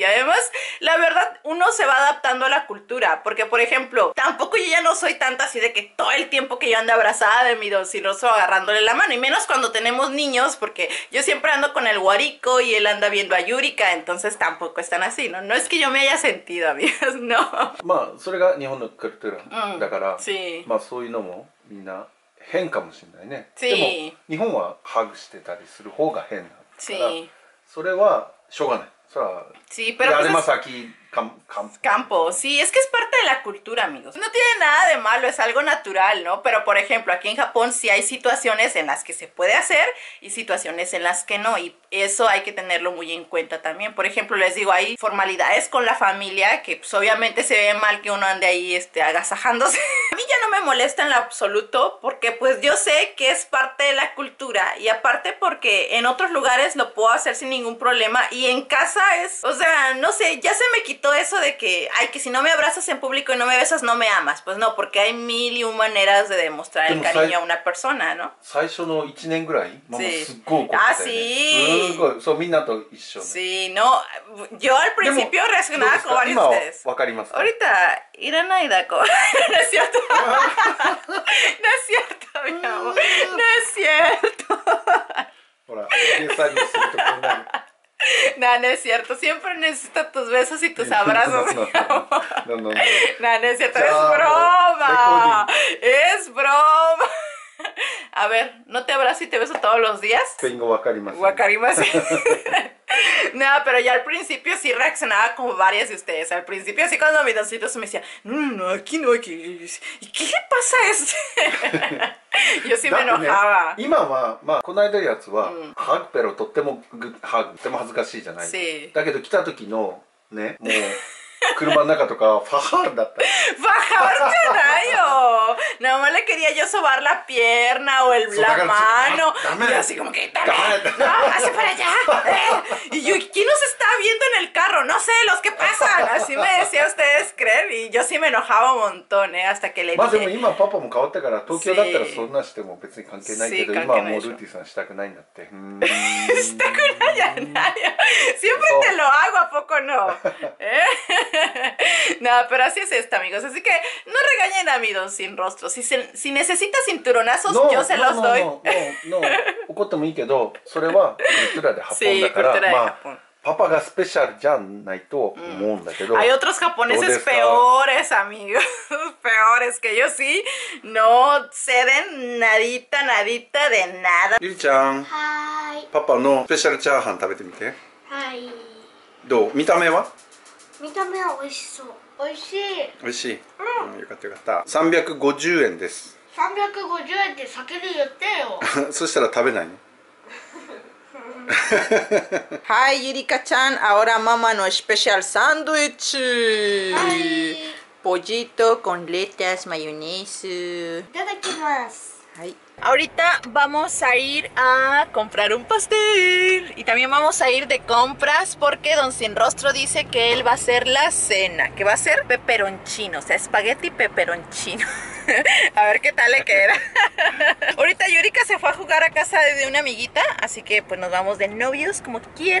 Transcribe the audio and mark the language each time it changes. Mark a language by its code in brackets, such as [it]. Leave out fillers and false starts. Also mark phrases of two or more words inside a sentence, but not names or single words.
[es] Además, la verdad, uno se va adaptando a la cultura. Porque, por ejemplo, tampoco yo ya no soy tanta así de que todo el tiempo que yo ando abrazada de mi Don Sin Rostro agarrándole la mano. Y menos cuando tenemos niños, porque yo siempre ando con el Wariko y él anda viendo a Yurika. Entonces tampoco están así, ¿no? No es que yo me haya sentido, amigos, no. [ja] まあそれが日本のカルチャーだから、 [es] sí. [ja] まあそういうのもみんな変かもしれないね。 [es] Sí. [ja] でも日本はハグしてたりする方が変なんだから、 [es] Sí. [ja] それはしょうがない。それは [es] Sí, pero pues además aquí campo, sí, es que es parte de la cultura, amigos. No tiene nada de malo, es algo natural, ¿no? Pero, por ejemplo, aquí en Japón sí hay situaciones en las que se puede hacer y situaciones en las que no. Y eso hay que tenerlo muy en cuenta también. Por ejemplo, les digo, hay formalidades con la familia que pues obviamente se ve mal que uno ande ahí agasajándose. A mí ya no me molesta en lo absoluto porque pues yo sé que es parte de la cultura y aparte porque en otros lugares lo puedo hacer sin ningún problema y en casa es, o sea, no sé, ya se me quitó eso de que, ay, que si no me abrazas en público y no me besas, no me amas. Pues no, porque hay mil y un maneras de demostrar el cariño a una persona, ¿no? [ja] 最初の1年ぐらい、ママ [es] Sí. [ja] すっごい怒ってたよね。 [es] Ah, sí. [ja] すごい、そうみんなと一緒ね。 [es] Sí, no, yo al principio reaccionaba como varios de ustedes. [ja] わかりますか？ [es] Ahorita, [ja] いらないだこ. [es] No es cierto. No es cierto, mi amor. No es cierto. [ja] ほら、計算にするとこうなる。 [es] No, no es cierto. Siempre necesito tus besos y tus abrazos. No, no es cierto. Es broma. Es broma. A ver, ¿no te abrazo y te beso todos los días? Tengo wakarimasu. [ja] Wakarimasu. [es] No, pero ya al principio sí reaccionaba como varias de ustedes. Al principio así cuando mi doncito se me decía, no, aquí no, aquí. ¿Y qué le pasa a este? Yo sí me enojaba. [ja] 今はまあこの間のやつはハグペロとってもとっても恥ずかしいじゃない。だけど来た時のねもう。車の中とかファハールだった。 [es] Fajar yo. Nada más le quería yo sobar la pierna o la mano. Y así como que, no, hace para allá. Y yo, ¿quién nos está viendo en el carro? No sé, los que pasan. Así me decía ustedes creer. Y yo sí me enojaba un montón, hasta que le dije. [ja] まあでも今パパも変わったから東京だったらそんなしても別に関係ないけど今はもうルーティさんしたくないんだって。したくないじゃないよ。 [es] Siempre te lo hago, ¿a poco no? No, pero así es esto, amigos. Así que no regañen a mi don sin rostro. Si necesita cinturonazos, yo se los doy. No, [ja] 怒ってもいいけど、それは [es] cultura de Japón [ja] だから、まあパパがスペシャルじゃないと思うんだけど。 [es] Hay otros japoneses peores, amigos, peores que yo sí. No ceden nadita, nadita de nada. [ja] ゆりちゃん、パパのスペシャルチャーハン食べてみて。はい。どう？見た目は？見た目は美味しそう。美味しい。美味しい。よかったよかった。350円です。 350円って先に言ってよ。そしたら食べないの [en] Hi, Yurika-chan. [es] Ahora mamá no especial sándwich. Pollito con letras, mayonesa. [ja] いただきます。 [es] はい。Ahorita vamos a ir a comprar un pastel y también vamos a ir de compras porque Don Sin Rostro dice que él va a hacer la cena, que va a ser peperoncino, o sea, espagueti peperoncino. A ver qué tal le queda. Ahorita Yurika se fue a jugar a casa de una amiguita, así que pues nos vamos de novios como quiera.